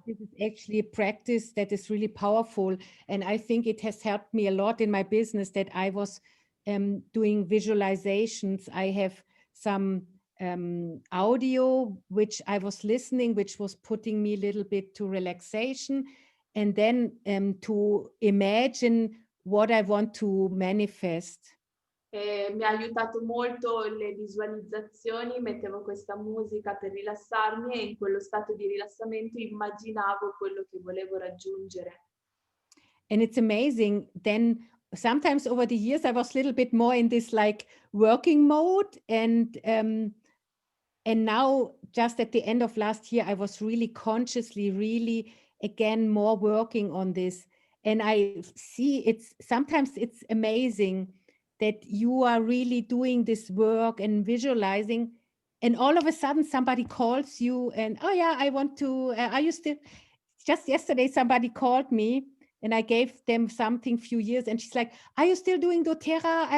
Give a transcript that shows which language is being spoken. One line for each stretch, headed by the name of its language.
English: This is actually a practice that is really powerful. And I think it has helped me a lot in my business that I was doing visualizations. I have some audio which I was listening, which was putting me a little bit to relaxation, and then to imagine what I want to manifest.
Italian: Mi ha aiutato molto le visualizzazioni, mettevo questa musica per rilassarmi e in quello stato di rilassamento immaginavo quello che volevo raggiungere.
English: And it's amazing. Then sometimes over the years I was a little bit more in this like working mode, and now just at the end of last year I was really consciously really again more working on this. And I see sometimes it's amazing that you are really doing this work and visualizing, and all of a sudden somebody calls you and, oh yeah, I want to, are you still, just yesterday somebody called me and I gave them something few years and she's like, are you still doing Doterra?